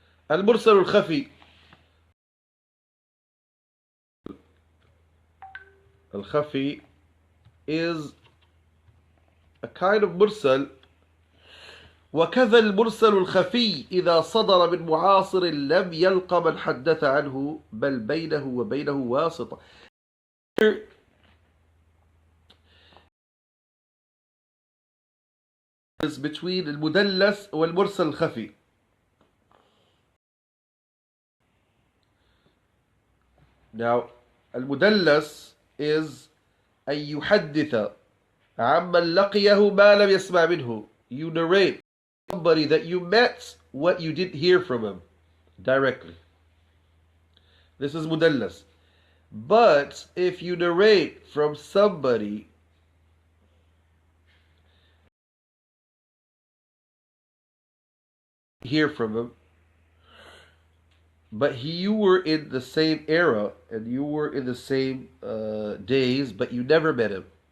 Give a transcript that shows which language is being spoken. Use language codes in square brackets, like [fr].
[ar] المرسل الخفي. [en] الخفي is a kind of mursal. [ar] وكذا المرسل الخفي إذا صدر من معاصر لم يلق من حدث عنه بل بينه وبينه واسطة. [en] is between [ar] المدلس والمرسل الخفي. Now, المدلس is أن يحدث عمن لقيه ما لم يسمع منه. [en] You narrate somebody that you met what you didn't hear from him directly. This is مدلس. But if you narrate from somebody hear from him, but you were in the same era and you were in the same days, but you never met him.